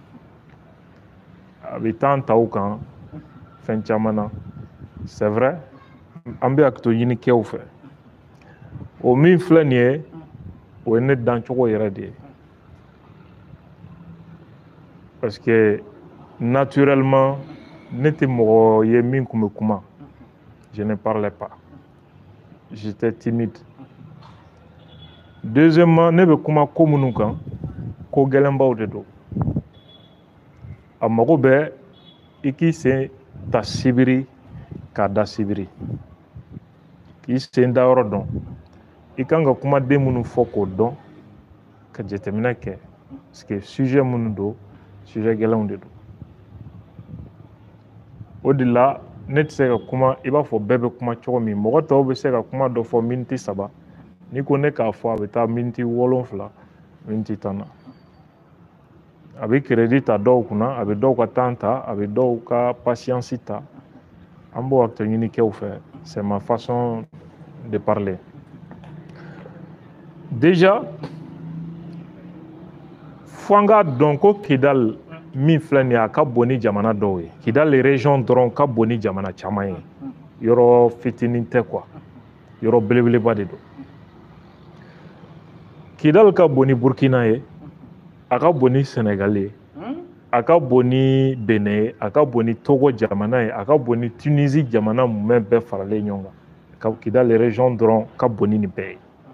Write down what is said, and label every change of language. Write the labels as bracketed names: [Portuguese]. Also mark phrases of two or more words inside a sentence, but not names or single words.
[Bambara] a bɛ temps ta u kan fɛn caman na [French] c'est vrai [Bambara] an bɛ hakɛto ɲini kɛw fɛ o min filɛ nin ye o ye ne dancogo yɛrɛ de ye [French] parce que naturellement [Bambara] ne tɛ mɔgɔ ye min tun bɛ kuma [French] je ne parlais pas j'étais timide deuxièmement [Bambara] ne bɛ kuma ko minnu kan ko gɛlɛnbaw de don a mago bɛ i k'i sen ta sibiri k'a da sibiri k'i sen da yɔrɔ dɔn i kan ka kumaden minnu fɔ k'o dɔn ka jateminɛ kɛ [French] parce que [Bambara] sujet minnu don sujet gɛlɛnw de don o de la ne tɛ se ka kuma i b'a fɔ bɛɛ bɛ kuma cogo min mɔgɔ tɔw bɛ se ka kuma dɔ fɔ miniti 3 n'i ko ne k'a fɔ a bɛ taa miniti 7 miniti 10 na a bɛ crédit ta dɔw kunna a bɛ dɔw ka temps ta a bɛ dɔw ka patience ta an b'o hakɛ ɲini kɛw fɛ [French] c'est ma façon de parler [Bambara] déjà fo an k'a dɔn ko Kidal min filɛ nin ye a ka bon ni jamana dɔw ye Kidal région dɔrɔn ka bon ni jamana caman ye yɔrɔ fitinin tɛ quoi yɔrɔ belebeleba de don Kidal ka bon ni Burkina ye a ka bon ni Sénégal ye a ka bon ni Benin ye a ka bon ni Togo jamana ye a ka bon ni Tunisie jamana mumɛ bɛɛ faralen ɲɔgɔn kan Kidal région dɔrɔn ka bon ni nin bɛɛ ye